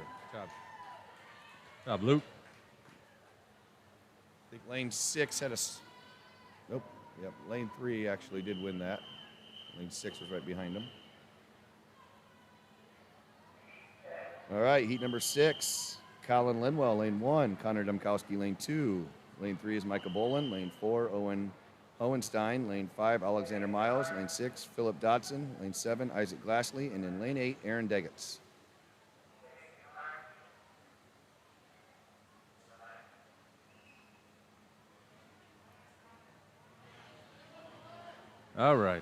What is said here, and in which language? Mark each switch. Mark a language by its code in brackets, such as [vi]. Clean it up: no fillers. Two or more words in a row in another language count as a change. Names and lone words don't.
[en] Job, Luke. I think lane 6 had a... Nope. Yep, lane 3 actually did win that. Lane 6 was right behind him. All right, heat number 6. Colin Linwell, lane 1. Connor Dumkowski, lane 2. Lane 3 is Micah Bolin. Lane 4, Owen Hohenstein. Lane 5, Alexander Miles. Lane 6, Philip Dodson. Lane 7, Isaac Glassley. And in lane 8, Aaron Degetz. All right.